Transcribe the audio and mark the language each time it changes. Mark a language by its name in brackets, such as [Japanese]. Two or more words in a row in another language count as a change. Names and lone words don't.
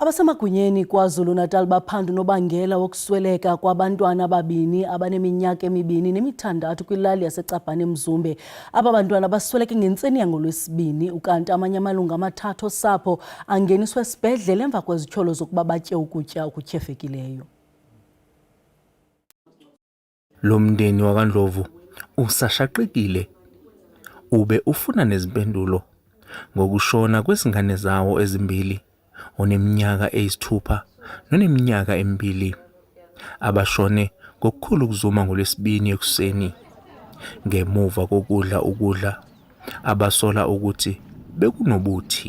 [Xhosa] Abasemagunyeni KwaZulu-Natal baphanda unobangela wokusweleka kwabantwana ababini abaneminyaka emibini nemithandathu kwilali yaseCabhane eMzumbe. Aba bantwana basweleke ngentseni yangoLwesibini ukanti amanye amalungu amathathu osapho angeniswe esibhedlele emva kwezityholo zokuba batye ukutya okutyhefekileyo. [Zulu] Lo mndeni wakwaNdlovu usashaqekile ube ufuna nezimpendulo ngokushona kwezingane zawo ezimbili, oneminyaka eyisithupha noneminyaka emibili, abashone ngokukhulu ukuzuma ngoLwesibini ekuseni ngemuva kokudla ukudla abasola ukuthi bekunobuthi.